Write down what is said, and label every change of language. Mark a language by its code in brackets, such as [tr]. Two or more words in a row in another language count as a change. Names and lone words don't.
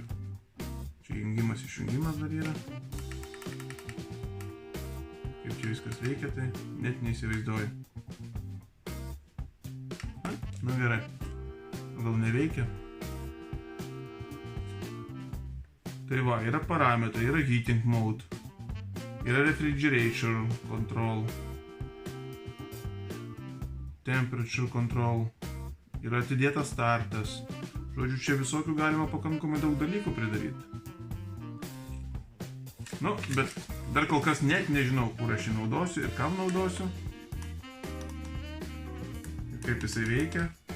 [lt] Čia jungimas, išjungimas dar yra. Kaip čia viskas veikia, tai net neįsivaizduoju. Nu gerai. Gal neveikia? Tai va, yra parametrai, yra [en] heating mode. Yra refrigerator control. Temperature control. [lt] Yra atidėtas startas. Žodžiu, čia visokių galima pakankamai daug dalykų pridaryti. Nu, bet dar kol kas net nežinau, kur aš jį naudosiu ir kam naudosiu. Ir kaip jisai veikia.